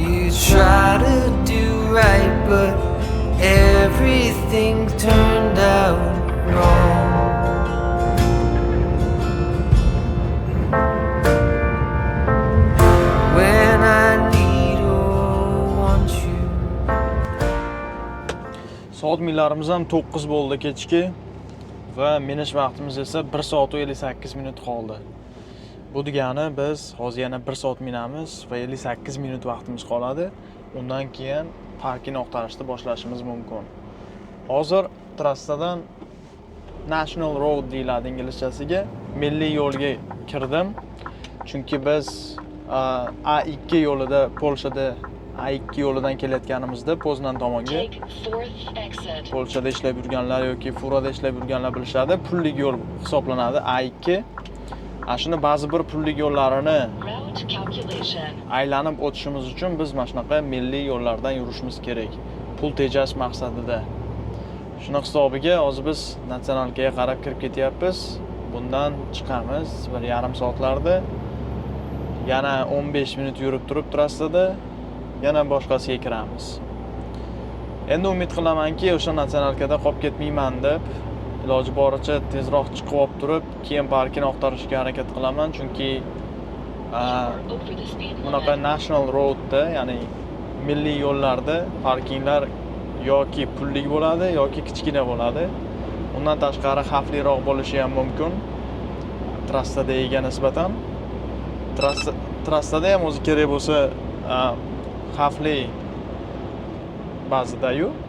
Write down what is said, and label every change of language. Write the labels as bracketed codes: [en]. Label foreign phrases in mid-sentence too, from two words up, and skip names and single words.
[en] try to do right, but everything turned out wrong. When I need or want you. [uz] Soat millarimiz ham 9 bo'ldi kechki va minish vaqtimiz esa 1 soat 58 minut qoldi. Bu degani biz hozir yana 1 soat minamiz va 58 minut vaqtimiz qoladi. Undan keyin parkini oqtarishni boshlashimiz mumkin. Hozir trassadan [en] National Road [uz] deyiladi inglizchasiga, milliy yo'lga kirdim. Chunki biz A2 yo'lida, Polshada A2 yo'lidan kelayotganimizda Poznan tomonga [en] Take fourth exit. [uz] Polshada ishlab yurganlar yoki Furada ishlab yurganlar bilishadi, pullik yo'l hisoblanadi A2. Shuni ba'zi bir pullik yo'llarini [en] Route calculation. [uz] aylanib o'tishimiz uchun biz mana shunaqa milliy yo'llardan yurishimiz kerak. Pul tejash maqsadida. Shuni hisobiga hozir biz natsionalkaga qarab kirib ketyapmiz. Bundan chiqamiz 1,5 soatlarda. Yana 15 minut yurib turib trassada yana boshqasiga kiramiz. Endi umid qilamanki, o'sha natsionalkada qolib ketmayman deb iloji boricha tezroq chiqib olib turib, keyin parkini oqtarishga harakat qilaman, chunki [en] Over the speed [uz] bunaqa [en] limit. National Roadda, [uz] ya'ni milliy yo'llarda parkinglar yoki pullik bo'ladi yoki kichkina bo'ladi. Undan tashqari xavfliroq bo'lishi ham mumkin. Trassadagiga nisbatan. Trassada ham o'zi kerak bo'lsa xavfli ba'zida-yu.